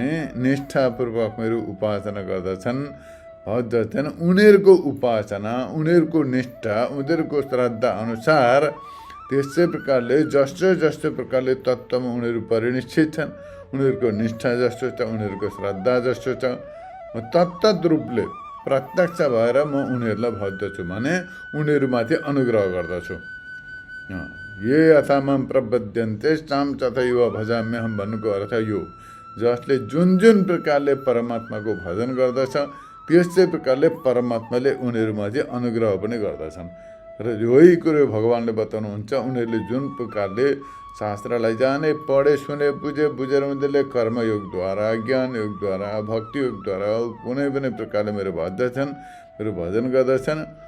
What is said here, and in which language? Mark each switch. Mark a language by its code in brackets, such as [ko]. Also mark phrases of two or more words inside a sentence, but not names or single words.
[ne] निष्ठापूर्वक मेरो उपासना गर्दछन् भजछन्, उनीहरूको उपासना, उनीहरूको निष्ठा, उनीहरूको श्रद्धा अनुसार त्यसै प्रकारले जस्तो प्रकारले तत्त्वमा उनीहरू परिनिश्चित छन्, उनीहरूको निष्ठा जस्तो छ, उनीहरूको श्रद्धा जस्तो छ, तत्तत रूपले प्रत्यक्ष भएर म उनीहरूलाई भज्दछु भने उनीहरूमाथि अनुग्रह गर्दछु। [sa] ये यथा मम प्रपद्यन्ते ताम तथैव भजाम्यहम् [ne] भन्नुको अर्थ यो, जसले जुन प्रकारले परमात्माको भजन गर्दछ त्यसै प्रकारले परमात्माले उनीहरूमाथि अनुग्रह पनि गर्दछन्। र यही कुरो भगवानले बताउनुहुन्छ, उनीहरूले जुन प्रकारले शास्त्रलाई जाने, पढे, सुने, बुझेर उनीहरूले कर्मयोगद्वारा, ज्ञान योगद्वारा, भक्ति योगद्वारा कुनै पनि प्रकारले मेरो भज्दछन्, मेरो भजन गर्दछन्,